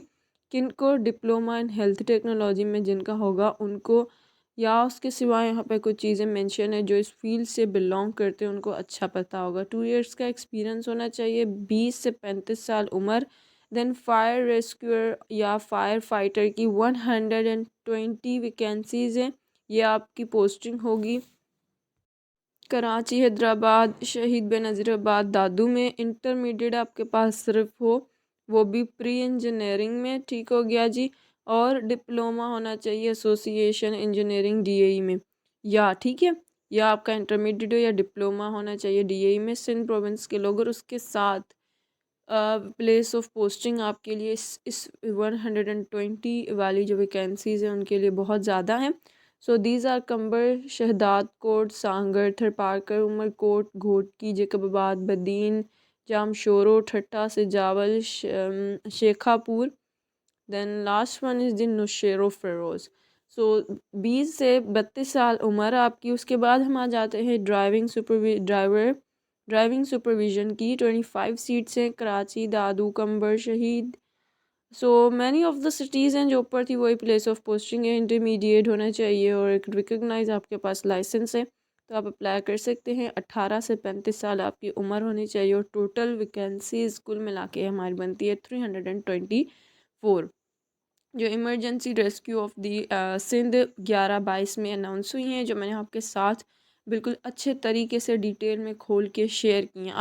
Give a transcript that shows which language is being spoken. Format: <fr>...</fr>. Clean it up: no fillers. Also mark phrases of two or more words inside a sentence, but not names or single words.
<ur>کن کو</ur> <en>diploma in health technology</en> <ur>میں جن کا ہوگا ان کو، یا اس کے سوا یہاں پہ کچھ چیزیں مینشن ہے جو اس فیلڈ سے بلانگ کرتے ہیں ان کو اچھا پتا ہوگا. 2 ایئرز کا ایکسپیرینس ہونا چاہیے، 20 سے 35 سال عمر.</ur> <en>then fire rescuer</en> <ur>یا</ur> <en>fire fighter</en> <ur>کی 120 ویکینسیز ہیں. یہ آپ کی پوسٹنگ ہوگی کراچی، حیدرآباد، شہید بینظیرآباد، دادو میں. انٹرمیڈیٹ آپ کے پاس صرف ہو، وہ بھی</ur> <en>pre engineering</en> <ur>میں، ٹھیک ہو گیا جی. اور ڈپلومہ ہونا چاہیے</ur> <en>association engineering</en> <ur>DAE میں، یا ٹھیک ہے، یا آپ کا انٹرمیڈیٹ ہو یا ڈپلومہ ہونا چاہیے DAE میں، سندھ پراونس کے لوگ. اور اس کے ساتھ</ur> <en>place of posting</en> <ur>آپ کے لیے اس 120 والی جو ویکینسیز ہیں ان کے لیے بہت زیادہ ہیں.</ur> <en>So these are Qambar, Shahdadkot, Sanghar, Tharparkar, Umerkot, Ghotki, Jacobabad, Badin, Jamshoro,</en> <ur>ٹھٹہ سے جاول، شیخاپور.</ur> <en>Then last one is Din Naushero Feroz.</en> <ur>سو 20 سے 32 سال عمر آپ کی. اس کے بعد ہم آ جاتے ہیں</ur> <en>driving supervision</en> <ur>کی. 25 سیٹس ہیں, کراچی، دادو، قمبر، شہید.</ur> <en>so many of the cities</en> <ur>ہیں جو اوپر تھی وہی</ur> <en>place of posting</en> <ur>ہے. انٹرمیڈیٹ ہونا چاہیے اور ایک ریکگنائز آپ کے پاس لائسنس ہے، تو آپ اپلائی کر سکتے ہیں. 18 سے 35 سال آپ کی عمر ہونی چاہیے اور</ur> <en>total vacancies</en> <ur>کل ملا کے ہماری بنتی ہے 324، جو</ur> <en>emergency rescue of the Sindh</en> <ur>11/22 میں اناؤنس ہوئی ہیں، جو میں نے آپ کے ساتھ بالکل اچھے طریقے سے ڈیٹیل میں کھول کے شیئر کی ہیں.</ur>